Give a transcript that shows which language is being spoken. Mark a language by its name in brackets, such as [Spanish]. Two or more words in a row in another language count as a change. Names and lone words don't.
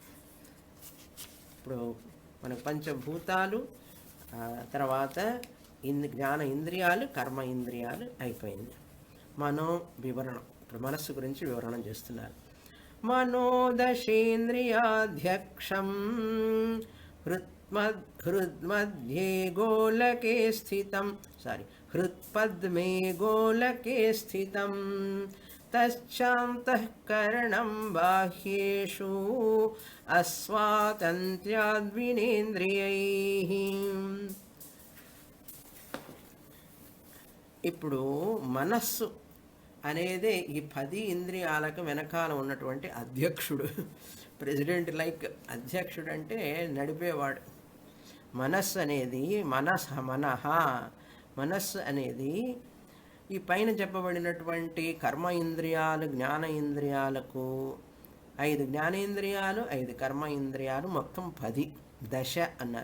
[Telugu] ఇప్పుడు మనకు పంచభూతాలు, తర్వాత జ్ఞాన ఇంద్రియాలు, కర్మ ఇంద్రియాలు అయిపోయింది. వివరణం, ఇప్పుడు మనస్సు గురించి వివరణం చేస్తున్నారు. [Sanskrit] మనోదశేంద్రియాధ్యక్షం హృద్मध्ये गोलके स्थितं हृत्पद्मे गोलके स्थितं तच्चान्तःकरणं बाह्येषु अस्वातन्त्र्याद्विनेन्द्रियैः. [Telugu] ఇప్పుడు మనస్సు అనేదే ఈ 10 ఇంద్రియాలకు వెనకాల ఉన్నటువంటి అధ్యక్షుడు. [English] president like [Telugu] అధ్యక్షుడు అంటే నడిపేవాడు. మనస్సు అనేది మనస్సు అనేది ఈ పైన చెప్పబడినటువంటి కర్మ ఇంద్రియాలు, జ్ఞాన ఇంద్రియాలకు 5 జ్ఞానేంద్రియాలు, 5 కర్మ ఇంద్రియాలు, మొత్తం 10 దశ అన్నారు.